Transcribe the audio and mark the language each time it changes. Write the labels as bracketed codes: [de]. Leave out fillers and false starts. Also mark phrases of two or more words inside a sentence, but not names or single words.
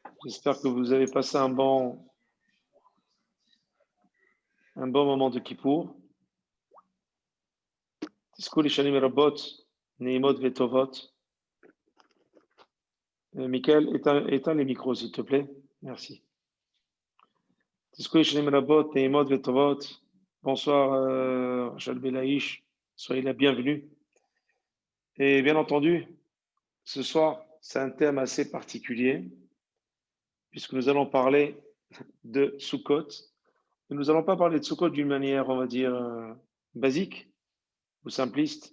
[fr] J'espère que vous avez passé un bon moment de Kippour. [he] תזכו לשנים רבות, נעימות וטובות. [fr] Michael, éteins les micros, s'il te plaît. Merci. [he] תזכו לשנים רבות, נעימות וטובות. [fr] Bonsoir, Rachel Belaïch. Soyez la bienvenue. Et bien entendu, ce soir, c'est un thème assez particulier, puisque nous allons parler de Sukkot. Nous n'allons pas parler de Sukkot d'une manière, on va dire, basique ou simpliste.